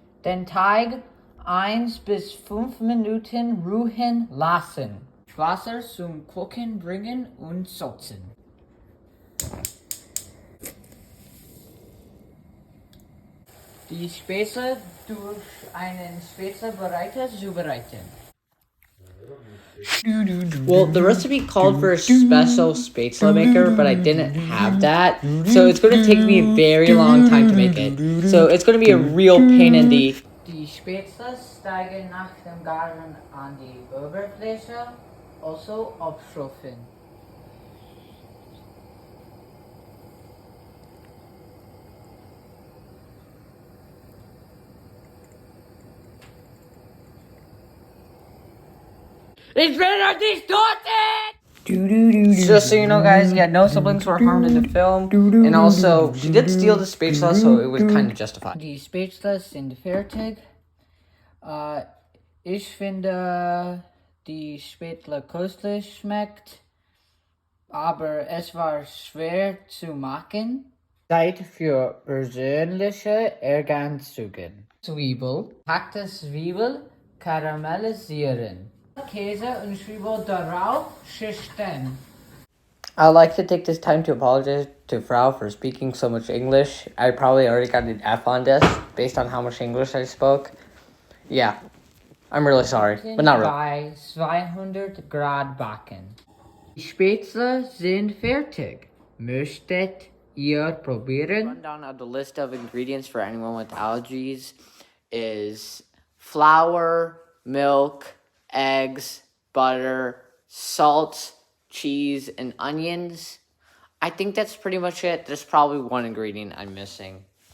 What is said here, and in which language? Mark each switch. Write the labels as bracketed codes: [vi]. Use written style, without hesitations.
[de] Den Teig 1 bis 5 Minuten ruhen lassen. Wasser zum Kochen bringen und salzen. Die Spätzle durch einen Spätzlebereiter zubereiten. [en] Well, the recipe called for a special Spätzle maker, but I didn't have that, so it's going to take me a very long time to make it. So it's going to be a real pain in the... [de] Die Spätzle steigen nach dem Garen an die Oberfläche, also abschrufen. Ich will euch nicht töten! [en] Just so you know, guys, yeah, no siblings were harmed in the film, and also, she did steal the Spätzle, so it was kind of justified. [de] Die Spätzle sind fertig. Ich finde, die Spätzle köstlich schmeckt, aber es war schwer zu machen. Zeit für persönliche Ergänzungen. Zwiebel, hackte Zwiebel, karamellisieren. Käse und Zwiebel darauf schichten. [en] I'd like to take this time to apologize to Frau for speaking so much English. I probably already got an F on this based on how much English I spoke. Yeah, I'm really sorry, but not really. [de] Bei 200 Grad backen. Die Spätzle sind fertig. Möchtet ihr probieren? [en] Rundown of the list of ingredients for anyone with allergies is flour, milk, eggs, butter, salt, cheese, and onions. I think that's pretty much it. There's probably one ingredient I'm missing.